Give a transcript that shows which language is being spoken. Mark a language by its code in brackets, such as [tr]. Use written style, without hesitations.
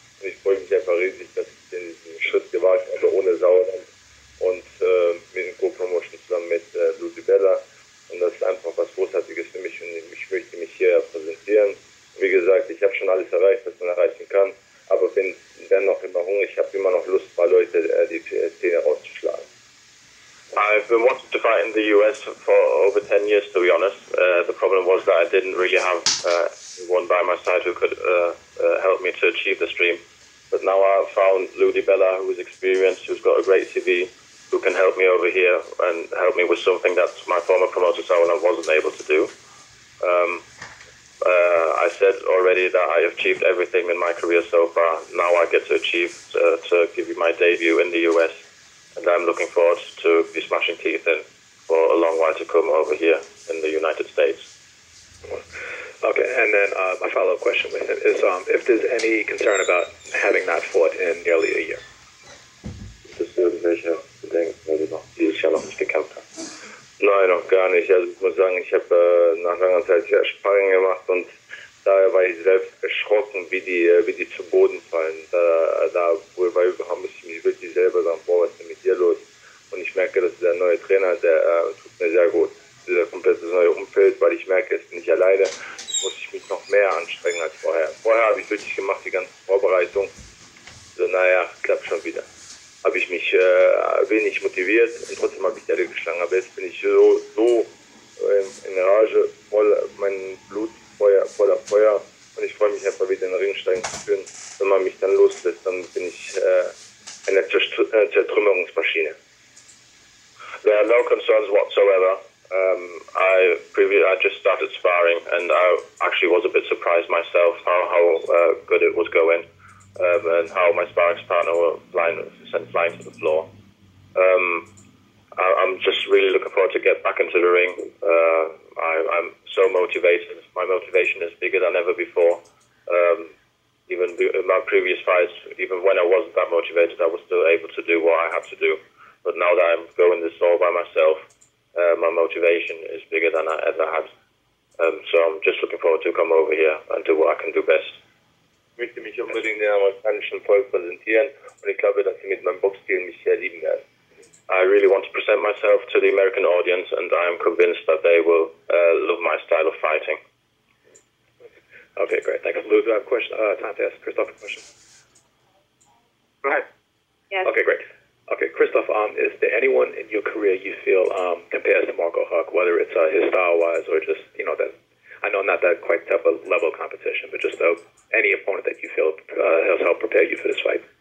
[de] Und ich freue mich einfach riesig, dass ich diesen Schritt gewagt habe, ohne Sauerland und mit dem Co-Promotion zusammen mit Wladimir. Und das ist einfach was Großartiges für mich und ich möchte mich hier präsentieren. Wie gesagt, ich habe schon alles erreicht, was man erreichen kann, aber bin dennoch immer hungrig. Ich habe immer noch Lust, ein paar Leute die Zähne rauszuschlagen. [en] I've been wanting to fight in the U.S. for over 10 years, to be honest. The problem was that I didn't really have one by my side who could help me to achieve this dream. But now I've found Wladimir, who is experienced, who's got a great CV, who can help me over here and help me with something that my former promoter Sauerland wasn't able to do. I said already that I have achieved everything in my career so far. Now I get to achieve, to give you my debut in the US. And I'm looking forward to be smashing teeth in for a long while to come over here in the United States. Okay, and then my follow-up question with him is if there's any concern about having not fought in nearly a year. [de] Gibt es irgendwelche Bedenken, weil du noch dieses Jahr noch nicht gekämpft hast? Nein, noch gar nicht. Also ich muss sagen, ich habe nach langer Zeit sehr Sparring gemacht und daher war ich selbst erschrocken, wie die zu Boden fallen. Da muss ich mich wirklich selber sagen, boah, was ist denn mit dir los? Und ich merke, dass der neue Trainer, der tut mir sehr gut. Dieser komplette neue Umfeld, weil ich merke, es bin nicht alleine, muss ich mich noch mehr anstrengen als vorher. Vorher habe ich wirklich gemacht, die ganze Vorbereitung. So, naja, klappt schon wieder. Habe ich mich wenig motiviert und trotzdem habe ich die alle geschlagen. Aber jetzt bin ich so in Rage, mein Blut voller Feuer und ich freue mich einfach wieder in den Ring steigen zu können. Wenn man mich dann loslässt, dann bin ich eine Zertrümmerungsmaschine. [en] There are no concerns whatsoever. I just started sparring and I actually was a bit surprised myself how good it was going and how my sparring partner were sent flying to the floor. I'm just really looking forward to get back into the ring. I'm so motivated. My motivation is bigger than ever before. Even in my previous fights, even when I wasn't that motivated, I was still able to do what I had to do. But now that I'm going this all by myself, my motivation is bigger than I ever had. So I'm just looking forward to come over here and do what I can do best. [de] Ich möchte mich unbedingt dem amerikanischen Volk präsentieren und ich glaube, dass sie mit meinem Boxstil mich sehr lieben werden. [en] I really want to present myself to the American audience and I am convinced that they will love my style of fighting. Okay, great. Thank you. Lou, do I have a question? Time to ask Krysztof a question. Go ahead. Yes. Okay, great. Okay, Krysztof, is there anyone in your career you feel compares to Marco Huck, whether it's his style-wise or just, that, I know not that quite type of level competition, but just any opponent that you feel has helped prepare you for this fight?